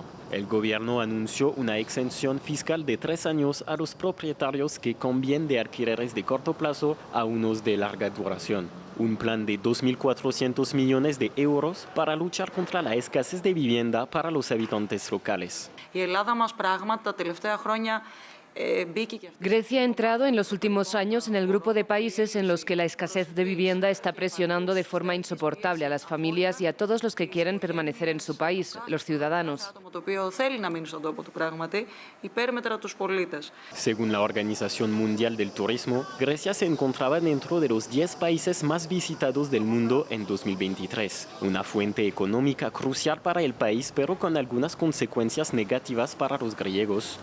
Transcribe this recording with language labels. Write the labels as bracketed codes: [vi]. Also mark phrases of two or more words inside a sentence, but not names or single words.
[es] El gobierno anunció una exención fiscal de 3 años a los propietarios que cambien de alquileres de corto plazo a unos de larga duración. Un plan de 2.400 millones de euros para luchar contra la escasez de vivienda para los habitantes locales. [el] Η Ελλάδα μας πράγματι τα τελευταία χρόνια [es] Grecia ha entrado en los últimos años en el grupo de países en los que la escasez de vivienda está presionando de forma insoportable a las familias y a todos los que quieren permanecer en su país, los ciudadanos. Según la Organización Mundial del Turismo, Grecia se encontraba dentro de los 10 países más visitados del mundo en 2023, una fuente económica crucial para el país, pero con algunas consecuencias negativas para los griegos.